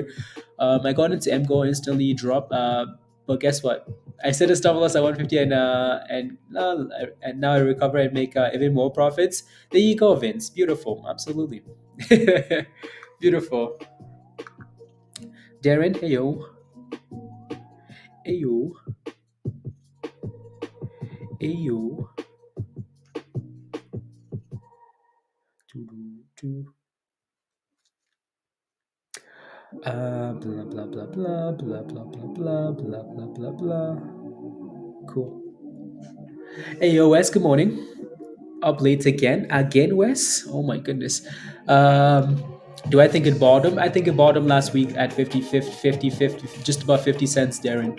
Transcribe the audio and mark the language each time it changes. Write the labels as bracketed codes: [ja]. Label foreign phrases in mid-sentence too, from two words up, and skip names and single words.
[en] I got into MGOL instantly drop, but guess what? I set a stop loss at 150 and now I recover and make even more profits. There you go, Vince. Beautiful, absolutely. Beautiful. Darren, heyo, heyo, heyo. Doo-doo-doo. Blah blah blah blah blah blah blah blah blah blah blah blah. Cool. Hey yo, Wes. Good morning. Up late again, Wes. Oh my goodness. Um, do I think it bottomed? I think it bottomed last week at 50, just about 50 cents, Darren.